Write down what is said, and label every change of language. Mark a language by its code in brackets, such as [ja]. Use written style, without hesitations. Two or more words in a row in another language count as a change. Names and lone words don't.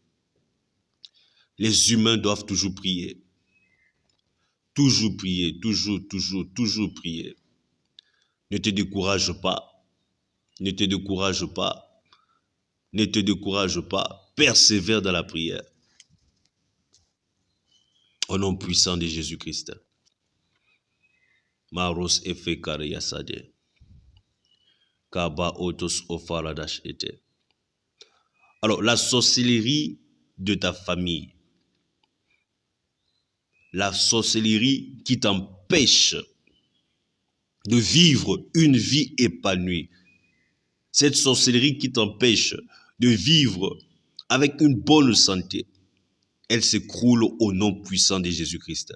[fr] Les humains doivent toujours prier. Toujours prier, toujours prier. Ne te décourage pas. Ne te décourage pas. Ne te décourage pas. Persévère dans la prière. Au nom puissant de Jésus-Christ. Maros efekare yasade. Kaba otos ofaradash ete. Alors, la sorcellerie de ta famille. La sorcellerie qui t'empêche de vivre une vie épanouie. Cette sorcellerie qui t'empêche de vivre avec une bonne santé, elle s'écroule au nom puissant de Jésus-Christ.